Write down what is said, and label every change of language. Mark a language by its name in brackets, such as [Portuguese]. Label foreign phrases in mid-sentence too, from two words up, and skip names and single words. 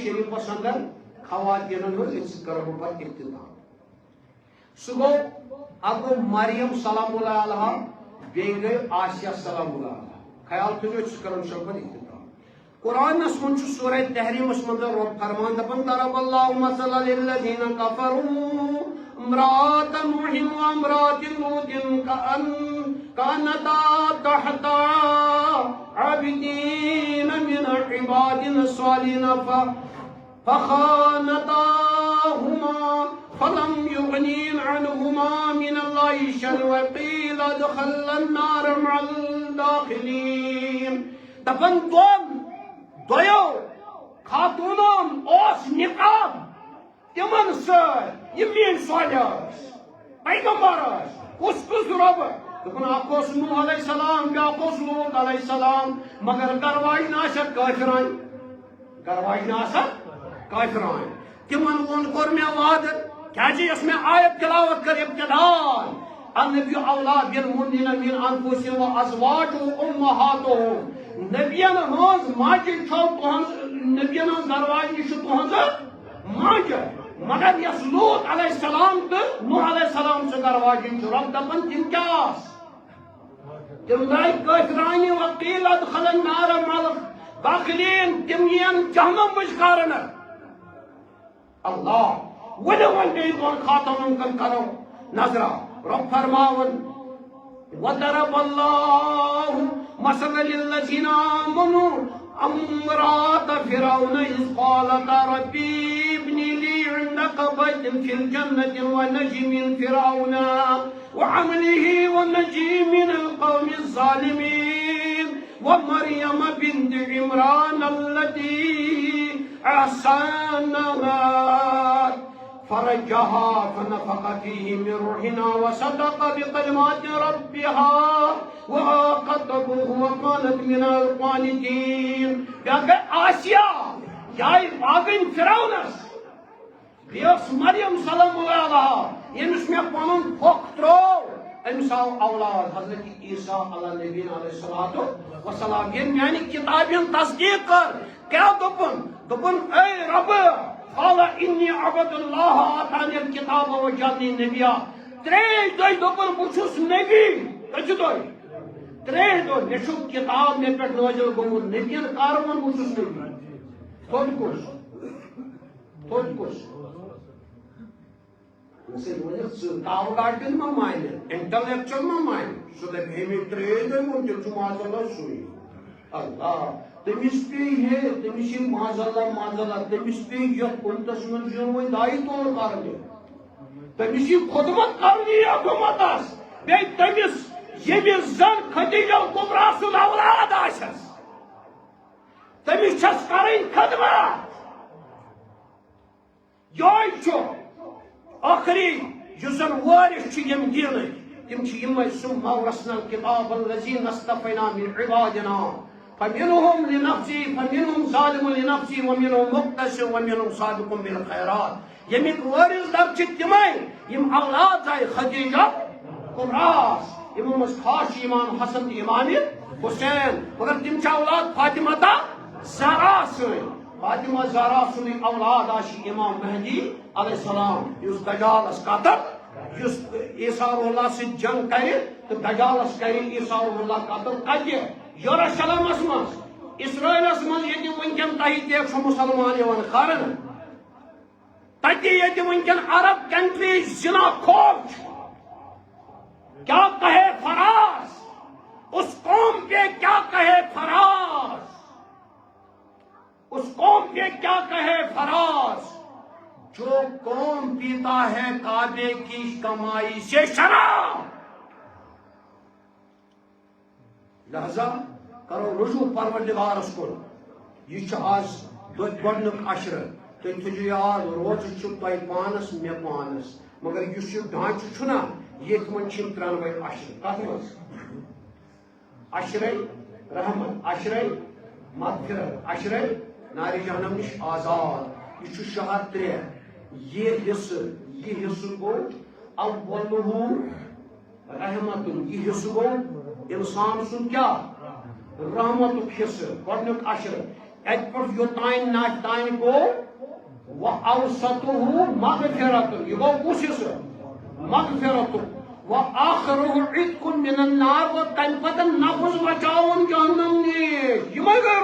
[Kashmiri] شریٖفس اندر خواتیٖنن ہٕنٛز ییٚمہِ سۭتۍ کرو بہٕ پتہٕ اختتام سُہ گوٚو اکھ گوٚو مریم [Arabic] سلام اللہ علیہا [Kashmiri] بیٚیہِ گٔے آسیہ [Arabic] سلام اللہ علیہا [Kashmiri] خیال تھٲیزیو أسۍ کرو [Arabic] اِنشاء اللہ [Kashmiri] اختتام قرآنس منٛز چھُ سورہ تحریٖمس منٛز رۄب فرمان دپان [Arabic] ضرب اللہ مثلا للذین کفروا امرأة نوح وامرأة لوط كانتا تحت عبدين من عبادنا الصالحين فخانتاهما فلم يغنين عنهما من الله شيئا وقيل ادخلا النار مع الداخلين [Kashmiri] دپن دویو خاتونن اوس نقاب تمن سۭتۍ یِم میٲنۍ صالح ٲسۍ پیغمبر ٲسۍ کُس رۄب دپن اکھ اوس نوح [Arabic] علیہ السلام [Kashmiri] بیاکھ اوس لوط [Arabic] علیہ السلام [Kashmiri] مگر گرواجن آسکھ کٲفران تمن کوٚر مےٚ وعدٕ کیازِ یۄس مےٚ آیت تلاوت کٔر ابتداءً [Arabic] النبی اولا بالمؤمنین من انفسہم وازواجہم امہاتہم [Kashmiri] نبیَن ہٕنٛز ماجہِ چھو تُہنٛز نبیَن ہٕنٛز گرواجنہِ چھِ تُہنٛزٕ ماجہِ مگر یۄس لوط [Arabic] علیہ السلام [Kashmiri] تہٕ نوح [Arabic] علیہ السلام [Kashmiri] سٕنٛز گرواجِنۍ چھِ رۄب دپان تِم کیٛاہ آسہٕ تِم درٛاے کٲفرانہِ [Arabic] وقیل ادخل النار مع الداخلین [Kashmiri] تِم یِن جہنم مٔنٛزۍ اللہ ؤنِو وۄنۍ بیٚیہِ دۄن خاتونن کُن کرو نظرا رۄب فرماوان [Arabic] وضرب اللہ مثلا للذین آمنوا امرأة فرعون إذ قالت ربي ابن لي عندك بيت في الجنة ونجي من فرعون وعمله ونجي من القوم الظالمين ومريم بنت عمران التي أحسنت فرجها فنفخ فيه من روحنا وصدق بكلمات ربها وكتبه وكانت من القانتين [Kashmiri] بیٛاکھ آسیا جاے باغن فرعونس بیٚیہِ ٲس مریم [Arabic] سلام اللہ علیہا [Kashmiri] ییٚمِس مےٚ پنُن پھۄکھ ترٛوو أمِس آو اولاد حضرت عیسیٰ [Arabic] علیٰ نبیٖن علیہ الصلوۃ والسلام [Kashmiri] ییٚلہِ میانہِ کِتابہِ ہٕنٛز تصدیٖق کٔر کیٛاہ دوٚپُن اے رۄبہٕ [Arabic] قال إني عبد الله آتاني الكتاب وجعلني نبيا [Kashmiri] ترٛیٚیہِ دۄہہِ دوٚپُن بہٕ چھُس نبی کٔژِ دۄہہِ ترٛیٚیہِ دۄہہِ مےٚ چھُ کِتاب مےٚ پٮ۪ٹھ نٲزِل گوٚمُت نبیَن کر ووٚن بہٕ چھُس نبی تھوٚد کُس کاو گاڑی ما مانے انٹلیکچل ما مانے سو دپ ہمی ترٛیٚیہِ دۄہہِ ووٚن تیٚلہِ چھُ [Arabic] معاذ اللہ [Kashmiri] سُے اللہ تٔمِس پیٚیہِ ہے تٔمِس چھِ [Arabic] معاذ اللہ [Kashmiri] تٔمِس پیٚیہِ یتھ قُمتس منٛز یُن وۄنۍ دایہِ طور کرنہِ تٔمِس چھِ خدمت کرنہِ حکوٗمتس بیٚیہِ تٔمِس ییٚمِس زن خدیجہ کُبرا سُنٛد اولاد آسٮ۪س تٔمِس چھس کرٕنۍ خدمت یہوے چھُ آخری یُس زن وارث چھِ ییٚمہِ دیٖنٕکۍ تِم چھِ یِمے [Arabic] ثُمَّ أَوْرَثْنَا الْكِتَابَ الَّذِينَ اصْطَفَيْنَا مِنْ عِبَادِنَا فَمِنْهُمْ لِنَفْسِهِ فَمِنْهُمْ ظَالِمٌ لِنَفْسِهِ وَمِنْهُمْ مُقْتَصِدٌ وَمِنْهُمْ سَابِقٌ بِالْخَيْرَاتِ [Kashmiri] ییٚمِکۍ وٲرِث در چھِ تِمے یِم اولاد زایہِ خدیجہ کُبراہَس یِمو منٛز خاص چھِ اِمام حسن تہٕ اِمام حُسین مگر تِم چھِ اولاد فاطمہ زہرا سٕنٛدۍ فاطمہ زہرا سُنٛدٕے اولاد آسہِ اِمام مہدی علیہ السلام یُس دجالس قتل یُس عیسیٰ روح اللہ سۭتۍ جنگ کرِ تہٕ دجالس کرِ عیسیٰ روح اللہ قتل کتہِ یروشلمس منٛز اسرائیلس منٛز ییٚتہِ وٕنکٮ۪ن تۄہہِ تہِ چھُ مُسلمان یِوان کرنہٕ تتہِ ییٚتہِ وٕنکٮ۪ن عرب کنٹری زنا خور چھُ [Urdu] کیا کہے فراز اس قوم پہ کیا کہے فراز اس قوم پہ کیا کہے فراز جو قوم پیتا ہے کعبے کی کمائی سے شراب لہذا [Kashmiri] کرو رجوع پروردگارس کن یہ آز گۄڈنیُک عشرٕ تُہۍ تھٲیِو یاد روزٕ چھُ تۄہہِ پانس مےٚ پانس مگر یُس یہِ ڈھانچہٕ چھُنہ ییٚتھۍ منٛز چھِ یِم ترٛٮ۪نوَے عشرٕ کتھ منٛز عشرے رحمت عشرے مغفرت عشرے نارِ جہنم نش آزاد یہ چھُ شہر 3 یہ حصہ گو اولہ رحمت یہ حصہ گو انسان سن کیا رحمت حصہ گۄڈنیُک عشرٕ اتہِ پٮ۪ٹھ یوٚتانۍ ناتھ تانۍ گو [Arabic] وأوسطه مغفرت [Kashmiri] یہ گو کُس حصہ مغفرت [Arabic] وآخرہ عتق من النار [Kashmiri] و تمہِ پتہٕ نفس بچاوُن جہنم نِش یِمے گٔے